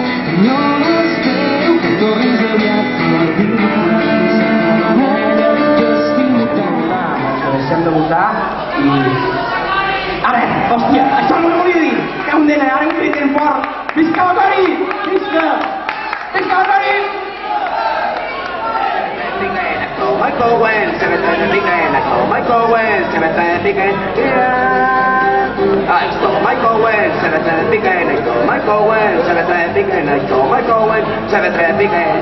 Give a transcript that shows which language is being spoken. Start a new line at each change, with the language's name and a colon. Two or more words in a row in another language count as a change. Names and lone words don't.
Catalan: No espero que tornis aviat, però deixem de votar i... Ara, hòstia, això no ho volia dir! Que un d'ella, ara un crit fort! Visca la Toni! Visca! Visca la Toni!
English: Michael Wayne, 7:30 weekend. Michael Wayne, 7:30 weekend. Michael Wayne, 7:30 weekend. Michael Wayne, 7:30 weekend. Michael Wayne, 7:30 weekend.